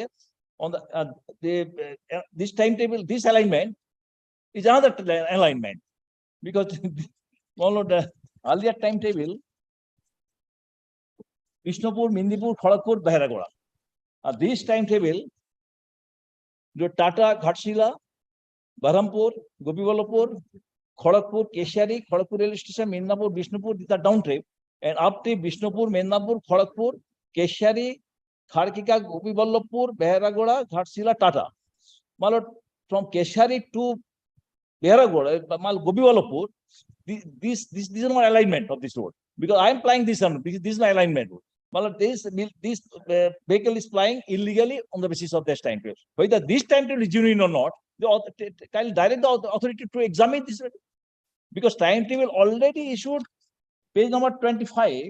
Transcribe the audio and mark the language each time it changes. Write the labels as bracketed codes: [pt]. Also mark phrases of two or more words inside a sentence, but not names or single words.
[en] On the this timetable, this alignment is another alignment, because the earlier timetable, Bishnupur, Mendipur, Kharagpur, Beharagoda. This timetable, the Tata, Ghatshila, Berhampur, Gopiballapur, Kharagpur, Keshari, Kharagpur railway station, Mednapur, Bishnupur, these are down trip, and up to Bishnupur, Mednapur, Kharagpur, Keshari, Kharkika, Gopiballapur, Beharagoda, Ghatshila, Tata. Malot, from Keshari to Beharagoda, Gopiballapur, this is my alignment of this road, because I am plying this one. This is my alignment. Malot, this vehicle is plying illegally on the basis of this timetable. Whether this timetable is genuine or not, can direct the authority to examine this, because timetable already issued, page number 25.